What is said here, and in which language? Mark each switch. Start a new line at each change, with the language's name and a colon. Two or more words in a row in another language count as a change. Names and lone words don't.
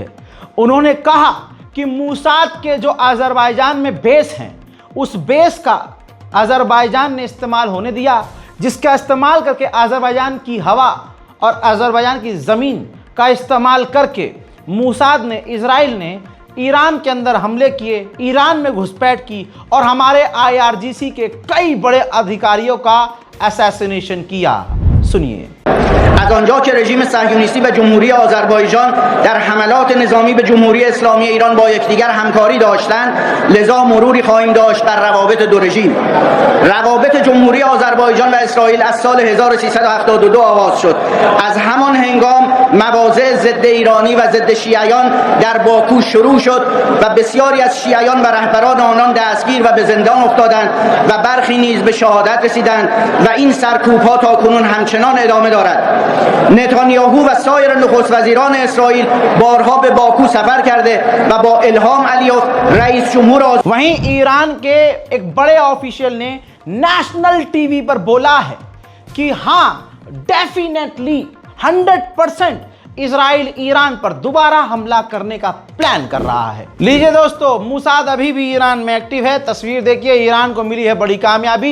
Hindi: उन्होंने कहा कि मूसाद के जो अजरबैजान में बेस हैं, उस बेस का अजरबैजान ने इस्तेमाल होने दिया, जिसका इस्तेमाल करके अजरबैजान की हवा और अजरबैजान की ज़मीन का इस्तेमाल करके मूसाद ने, इजराइल ने ईरान के अंदर हमले किए, ईरान में घुसपैठ की और हमारे IRGC के कई बड़े अधिकारियों का असैसिनेशन किया। सुनिए।
Persian: از آنجا که رژیم صهیونیستی و جمهوری آذربایجان در حملات نظامی به جمهوری اسلامی ایران با یکدیگر همکاری داشتند، لذا مروری خواهیم داشت بر روابط دو رژیم. روابط جمهوری آذربایجان و اسرائیل از سال 1372 آغاز شد. از همان هنگام مواضع ضد ایرانی و ضد شیعیان در باکو شروع شد و بسیاری از شیعیان و رهبران آنان دستگیر و به زندان افتادند و برخی نیز به شهادت رسیدند و این سرکوب‌ها تاکنون همچنان ادامه دارد. نتانیاهو و سایر نخست وزیران اسرائیل بارها به باکو سفر کرده و با الهام علیوف رئیس جمهور
Hindi: वहीं ईरान के एक बड़े ऑफिशियल ने
English: national TV
Hindi: पर बोला है कि हाँ डेफिनेटली 100% इजराइल ईरान पर दोबारा हमला करने का प्लान कर रहा है। लीजिए दोस्तों, मोसाद अभी भी ईरान में एक्टिव है। तस्वीर देखिए, ईरान को मिली है बड़ी कामयाबी।